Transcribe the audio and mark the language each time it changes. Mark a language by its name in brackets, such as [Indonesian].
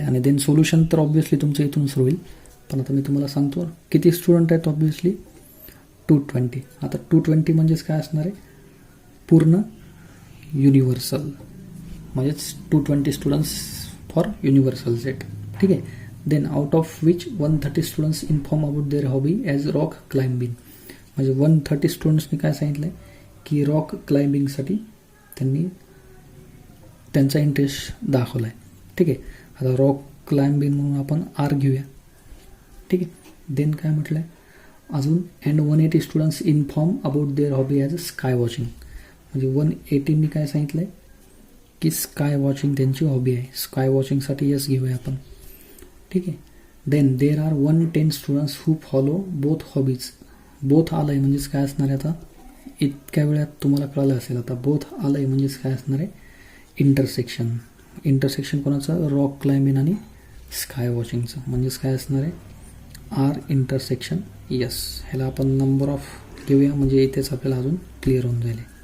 [Marathi] आणि then solution तर obviously तुमचं इथून सुरू होईल. पण आता मी तुम्हाला सांगतो किती स्टुडंट आहेत. ऑब्व्हियसली 220. आता 220 म्हणजेच काय असणार आहे पूर्ण युनिव्हर्सल, म्हणजेच [English] 220 students for universal set. [Marathi] ठीक आहे. [English] Then out of which 130 students inform about their hobby as rock climbing. [Marathi] म्हणजे 130 स्टुडंट्सनी काय सांगितलं आहे की रॉक क्लाइम्बिंगसाठी त्यांनी त्यांचा इंटरेस्ट दाखवला आहे. ठीक आहे. आता रॉक क्लाइम्बिंग म्हणून आपण आर घेऊया. ठीक आहे. [English] then [Marathi] काय म्हटलं आहे अजून [English] And 180 students inform about their hobby as a sky watching. [Marathi] म्हणजे 180नी काय सांगितलं आहे की स्काय वॉचिंग त्यांची हॉबी आहे. स्काय वॉचिंगसाठी यस घेऊया आपण. ठीक आहे. [English] Then there are 110 students who follow both hobbies. [Marathi] Both आलं आहे म्हणजेच काय असणार आहे आता इतक्या वेळात तुम्हाला कळलं असेल. आता बोथ आलं आहे म्हणजेच काय असणार आहे इंटरसेक्शन. इंटरसेक्शन कोणाचं रॉक क्लाइम्बिंग आणि स्काय वॉचिंगचं. म्हणजेच काय असणार आहे [English] R intersection S. [Marathi] ह्याला आपण नंबर ऑफ घेऊया म्हणजे इथेच आपल्याला अजून क्लिअर होऊन जाईल.